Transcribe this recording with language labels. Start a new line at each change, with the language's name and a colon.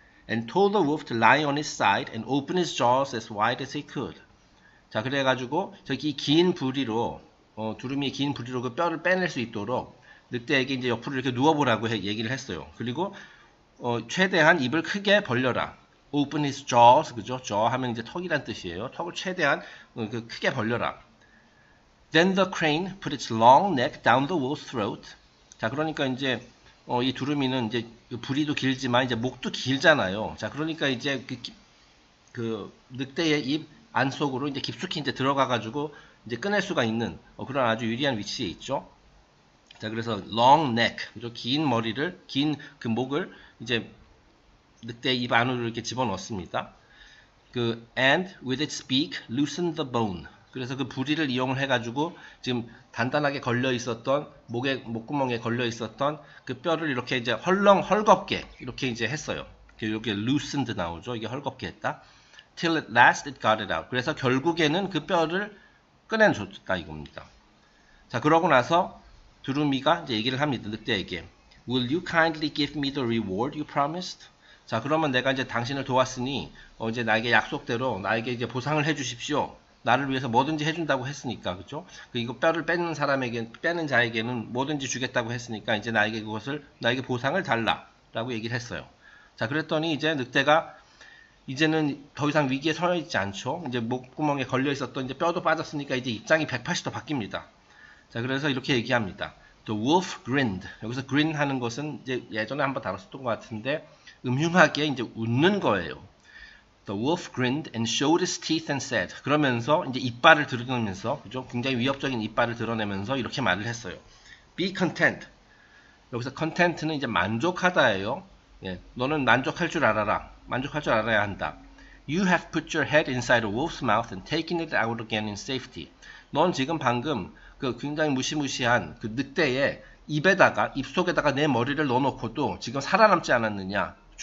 English: And told the wolf to lie on his side and open his jaws as wide as he could.
Korean: 자, 그래가지고 저기 긴 부리로 두루미의 긴 부리로 그 뼈를 빼낼 수 있도록 늑대에게 이제 옆으로 이렇게 누워보라고 얘기를 했어요. 그리고 최대한 입을 크게 벌려라.
English: Open his jaws, 그죠?
Korean: jaw 하면 이제 턱이란 뜻이에요. 턱을 최대한 크게 벌려라.
English: Then the crane put its long neck down the wolf's throat.
Korean: 자, 그러니까 이제 이 두루미는 이제 부리도 길지만 이제 목도 길잖아요. 자, 그러니까 이제 그 늑대의 입 안속으로 이제 깊숙이 이제 들어가가지고 이제 꺼낼 수가 있는 그런 아주 유리한 위치에 있죠. 자, 그래서
English: long neck,
Korean: 그죠? 긴 머리를, 긴 그 목을 이제 늑대의 입 안으로 이렇게 집어넣습니다.
English: and with its beak loosened the bone.
Korean: 그래서 그 부리를 이용을 해가지고 지금 단단하게 걸려 있었던 목구멍에 걸려 있었던 그 뼈를 이렇게 이제 헐겁게 이렇게 이제 했어요. 여기 loosened 나오죠. 이게 헐겁게 했다.
English: Till at last it got it out.
Korean: 그래서 결국에는 그 뼈를 꺼내줬다 이겁니다. 자, 그러고 나서 두루미가 이제 얘기를 합니다. 늑대에게.
English: Will you kindly give me the reward you promised?
Korean: 자, 그러면 내가 이제 당신을 도왔으니 이제 나에게 약속대로 나에게 이제 보상을 해주십시오. 나를 위해서 뭐든지 해준다고 했으니까, 그죠? 이거 뼈를 빼는 사람에게, 빼는 자에게는 뭐든지 주겠다고 했으니까 이제 나에게 보상을 달라라고 얘기를 했어요. 자, 그랬더니 이제 늑대가 이제는 더 이상 위기에 처해 있지 않죠. 이제 목구멍에 걸려 있었던 이제 뼈도 빠졌으니까 이제 입장이 180도 바뀝니다. 자, 그래서 이렇게 얘기합니다.
English: The wolf grinned.
Korean: 여기서 grin 하는 것은 이제 예전에 한번 다뤘었던 것 같은데 음흉하게 이제 웃는 거예요.
English: The wolf grinned and showed his teeth and said.
Korean: 그러면서 이제 이빨을 드러내면서, 그죠? 굉장히 위협적인 이빨을 드러내면서 이렇게 말을 했어요.
English: Be content.
Korean: 여기서 content는 이제 만족하다예요. 예, 너는 만족할 줄 알아라. 만족할 줄 알아야 한다.
English: You have put your head inside a wolf's mouth and taken it out again in safety.
Korean: 넌 지금 방금 그 굉장히 무시무시한 그 늑대의 입속에다가 내 머리를 넣어놓고도 지금 살아남지 않았느냐.